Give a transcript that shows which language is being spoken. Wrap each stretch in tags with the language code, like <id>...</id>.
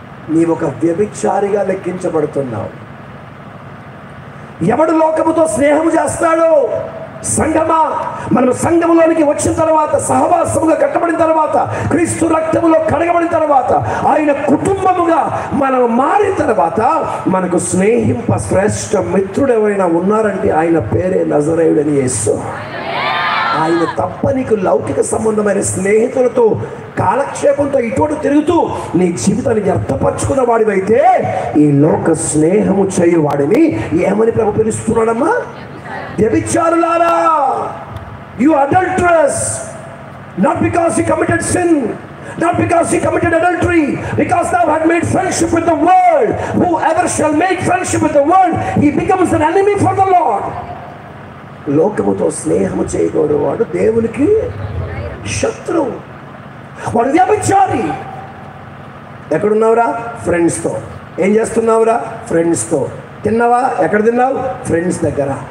<te>నీవు ఒక వ్యభిచారిగా లెక్కించబడుతున్నావు. ఎవడు లోకముతో స్నేహం చేస్తాడో, సంఘమా, మనం సంఘములోనికి వచ్చిన తర్వాత, సహవాసముగా కట్టబడిన తర్వాత, క్రీస్తు రక్తములో కడగబడిన తర్వాత, ఆయన కుటుంబముగా మనం మారిన తర్వాత, మనకు స్నేహింప శ్రేష్ఠ మిత్రుడు ఎవరైనా ఉన్నారంటే ఆయన పేరే నజరేయుడని యేసు. ఆయన తప్ప నీకు లౌకిక సంబంధమైన స్నేహితులతో కాలక్షేపంతో ఇటువంటి తిరుగుతూ నీ జీవితాన్ని వ్యర్థపరచుకున్న వాడివైతే ఈ లోక స్నేహము చేయువాడిని ఏమని ప్రభు పిలుస్తున్నాడమ్మా? వ్యభిచారులారా,</te> <en>you adulterers, not because he committed sin, not because he committed adultery, because thou had made friendship with the world. Whoever shall make friendship with the world, he becomes an enemy for the Lord.</en> <te>లోకముతో స్నేహము చేయకూడదు వాడు దేవునికి శత్రువు, వాడు వ్యభిచారి. ఎక్కడున్నావురా? ఫ్రెండ్స్తో. ఏం చేస్తున్నావురా? ఫ్రెండ్స్తో. తిన్నావా? ఎక్కడ తిన్నావు? ఫ్రెండ్స్ దగ్గర.</te>